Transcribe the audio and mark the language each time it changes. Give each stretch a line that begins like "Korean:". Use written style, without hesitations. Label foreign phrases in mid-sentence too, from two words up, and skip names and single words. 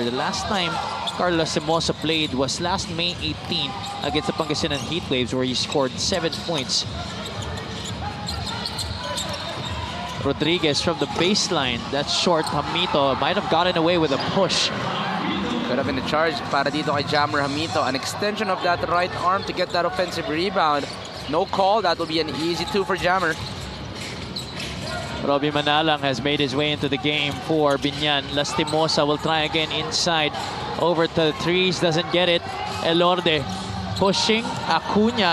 English: The last time Carlos Simosa played was last May 18 against the Pangasinan Heatwaves, where he scored 7 points. Rodriguez from the baseline. That's short. Hamito might have gotten away with a push. Could have been a charge
Filipino: para dito kay
English: Jammer Hamito. An extension of that right arm to get that offensive rebound. No call. That will be an easy 2 for Jammer. Robbie Manalang has made his way into the game for Biñan. Lastimosa will try again inside. Over to the threes. Doesn't get it. Elorde pushing. Acuna.